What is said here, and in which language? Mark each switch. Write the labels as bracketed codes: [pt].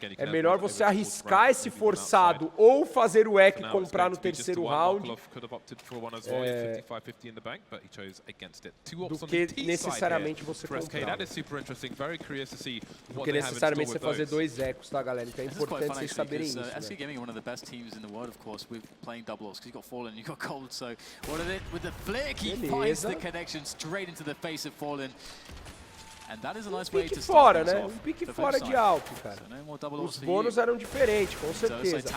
[pt] É melhor você arriscar esse forçado ou fazer o eco e comprar no terceiro round do que necessariamente você comprar. Do que necessariamente você fazer 2 ecos, tá, galera? Então é importante vocês saberem isso, né? Siga-me [en] one of the best teams in the world, of course, with playing double because you've got Fallen, you've got Cold, so what of it with the flick, he finds the connection straight into the face of Fallen. [pt] Pique fora, né? Um pique fora de Alp, cara. Os bônus eram diferentes, com certeza.